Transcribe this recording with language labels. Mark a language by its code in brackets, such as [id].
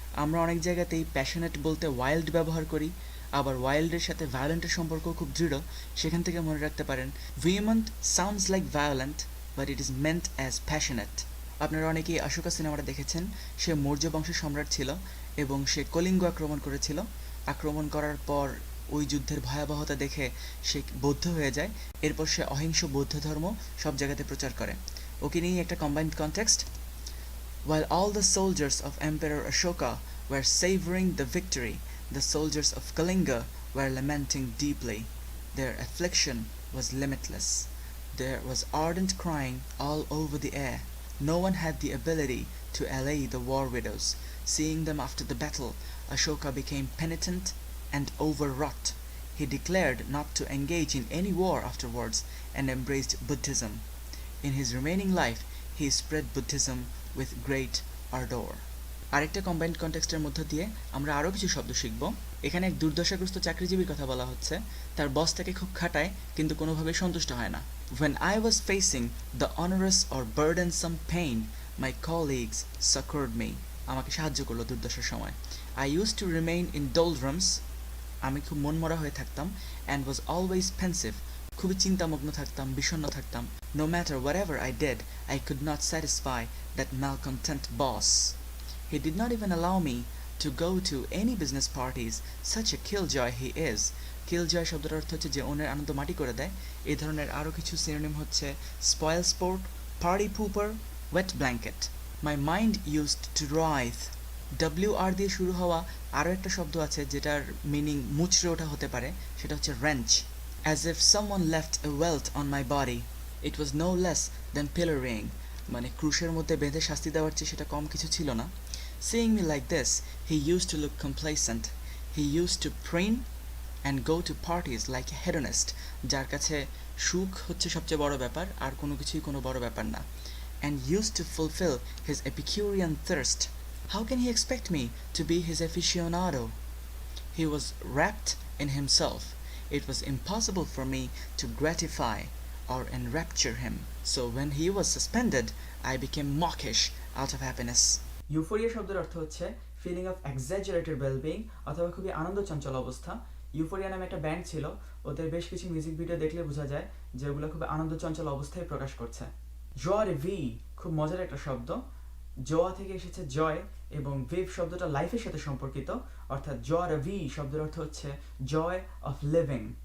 [bn] আমরা অনেক জায়গাতেই প্যাশনেট বলতে ওয়াইল্ড ব্যবহার করি, আবার ওয়াইল্ডের সাথে ভায়োলেন্টের সম্পর্ক খুব দৃঢ়, সেখান থেকে মনে রাখতে পারেন [en] Vehement sounds like violent but it is meant as passionate. [bn] আপনারা অনেকেই অশোকা সিনেমাটা দেখেছেন, সে মৌর্য বংশের সম্রাট ছিল এবং সে কলিঙ্গ আক্রমণ করেছিল। আক্রমণ করার পর ওই যুদ্ধের ভয়াবহতা দেখে সে বৌদ্ধ হয়ে যায়, এরপর সে অহিংস বৌদ্ধ ধর্ম সব জায়গাতে প্রচার করে। ওকে নিয়ে একটা combined context. [en] While all the soldiers of Emperor Ashoka were savoring the victory, the soldiers of Kalinga were lamenting deeply. Their affliction was limitless. There was ardent crying all over the air. No one had the ability to allay the war widows. Seeing them after the battle, Ashoka became penitent and overwrought. He declared not to engage in any war afterwards and embraced Buddhism. In his remaining life, he spread Buddhism with great ardor. [bn] আরেকটা combined কনটেক্সটের মধ্য দিয়ে আমরা আরও কিছু শব্দ শিখব। এখানে এক দুর্দশাগ্রস্ত চাকরিজীবীর কথা বলা হচ্ছে, তার বস তাকে খুব খাটায় কিন্তু কোনোভাবেই সন্তুষ্ট হয় না। [en] When I was facing the onerous or burdensome pain, my colleagues succored me. [bn] আমাকে সাহায্য করলো দুর্দশার সময়। [en] I used to remain in doldrums. [bn] আমি খুব মনমরা হয়ে থাকতাম, [en] and was always pensive. [bn] খুবই চিন্তামগ্ন থাকতাম, বিষণ্ণ থাকতাম। [en] No matter whatever I did, I could not satisfy that malcontent boss. He did not even allow me to go to any business parties. Such a killjoy he is. [bn] Killjoy শব্দটার অর্থ হচ্ছে যে অন্যের আনন্দ মাটি করে দেয়। এই ধরনের আরও কিছু সিনোনিম হচ্ছে spoil sport, party pooper, wet blanket. [en] My mind used to writhe. [bn] WR দিয়ে শুরু হওয়া আরও একটা শব্দ আছে যেটার মিনিং মুচড়ে ওঠা হতে পারে, সেটা হচ্ছে wrench. [en] As if someone left a welt on my body. It was no less than pillorying. [bn] মানে ক্রুশের মধ্যে বেঁধে শাস্তি দেওয়ার চেয়ে সেটা কম কিছু ছিল না। [en] Seeing me like this, he used to look complacent. He used to preen and go to parties like a hedonist, [bn] যার কাছে সুখ হচ্ছে সবচেয়ে বড় ব্যাপার, আর কোনো কিছুই কোনো বড় ব্যাপার না। [en] And used to fulfill his Epicurean thirst. How can he expect me to be his aficionado? He was wrapped in himself. It was impossible for me to gratify or enrapture him. So when he was suspended, I became mawkish out of happiness. [bn] Euphoria শব্দের অর্থ হচ্ছে feeling of exaggerated wellbeing অথবা খুবই আনন্দ চঞ্চল অবস্থা। Euphoria নামে একটা band ছিল, ওদের বেশ কিছু মিউজিক ভিডিও দেখলে বোঝা যায় যে ওগুলো খুব আনন্দ চঞ্চল অবস্থায় প্রকাশ করছে। জয় ভি খুব মজার একটা শব্দ। জোয়া থেকে এসেছে জয় এবং ভিভ শব্দটা লাইফের সাথে সম্পর্কিত, অর্থাৎ জয় ভি শব্দের অর্থ হচ্ছে জয় অফ লিভিং।